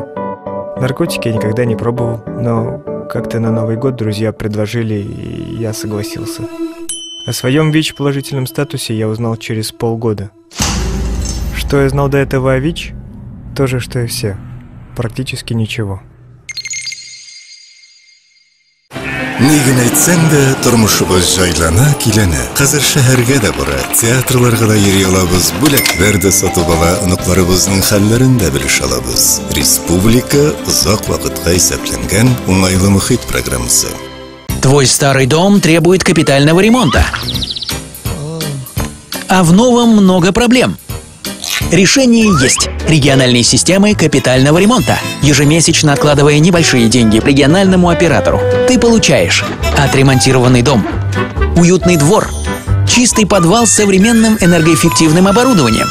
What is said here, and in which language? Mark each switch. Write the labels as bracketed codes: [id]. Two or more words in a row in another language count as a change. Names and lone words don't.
[ru] Наркотики я никогда не пробовал, но как-то на Новый год друзья предложили, и я согласился. О своем ВИЧ-положительном статусе я узнал через полгода. Что я знал до этого о ВИЧ? То же, что и все. Практически ничего. [tt] Ни генә әйтсәң дә, тормышыбыз җайлана, киләнә. Хәзер шәһәргә дә бара, театрларга да йөри алабыз, бүләкләр дә сатып ала, оныкларыбызның хәлләрен дә белеш алабыз. Республика озак вакытка исәпләнгән уңайлы мөхит программасы. [ru] Твой старый дом требует капитального ремонта. А в новом много проблем. Решение есть. Региональные системы капитального ремонта. Ежемесячно откладывая небольшие деньги региональному оператору, ты получаешь отремонтированный дом, уютный двор, чистый подвал с современным энергоэффективным оборудованием.